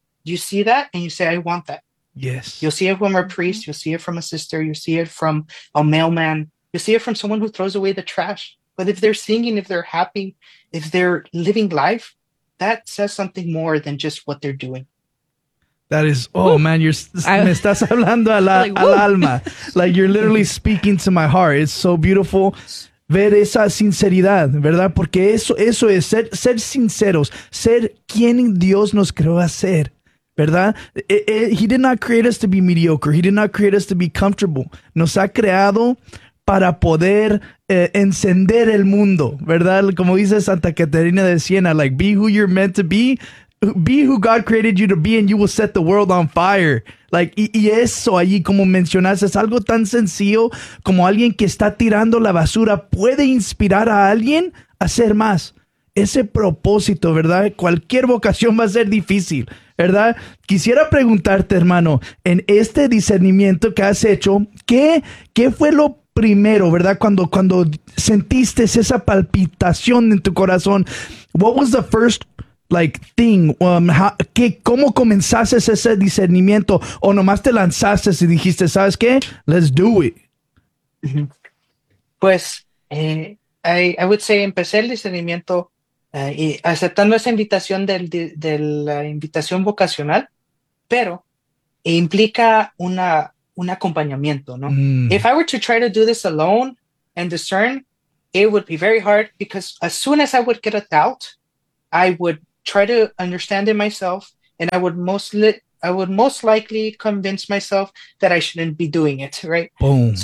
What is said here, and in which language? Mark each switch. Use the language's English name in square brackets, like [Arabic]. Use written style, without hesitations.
[English] You see that and you say, I want that. Yes. You'll see it from a priest. You'll see it from a sister. You'll see it from a mailman. You'll see it from someone who throws away the trash. But if they're singing, if they're happy, if they're living life, that says something more than just what they're doing. That is, oh, woo. [Spanish] Man, me estás hablando al alma. [English] Like, you're literally speaking to my heart. It's so beautiful [Spanish] ver esa sinceridad, ¿verdad? Porque eso es ser sinceros, ser quien Dios nos creó a ser, ¿verdad? [English] He did not create us to be mediocre. He did not create us to be comfortable. [Spanish] Nos ha creado para poder encender el mundo, ¿verdad? Como dice [English] Santa Catarina de Siena, like, be who you're meant to be. Be who God created you to be and you will set the world on fire. Like, [Spanish] y eso allí, como mencionaste, es algo tan sencillo como alguien que está tirando la basura puede inspirar a alguien a hacer más. Ese propósito, ¿verdad? Cualquier vocación va a ser difícil, ¿verdad? Quisiera preguntarte, hermano, en este discernimiento que has hecho, ¿qué fue lo primero, ¿verdad? Cuando sentiste esa palpitación en tu corazón, [English] what was the first, like, thing, [Spanish] ¿cómo comenzaste ese discernimiento? ¿O nomás te lanzaste y dijiste, sabes qué? [English] Let's do it. [Spanish] Pues, [English] I would say [Spanish] empecé el discernimiento Y aceptando esa invitación de la invitación vocacional, pero implica un acompañamiento, ¿no? [English] If I were to try to do this alone and discern, it would be very hard because as soon as I would get a doubt, I would try to understand it myself, and I would most likely convince myself that I shouldn't be doing it, right? So Boom.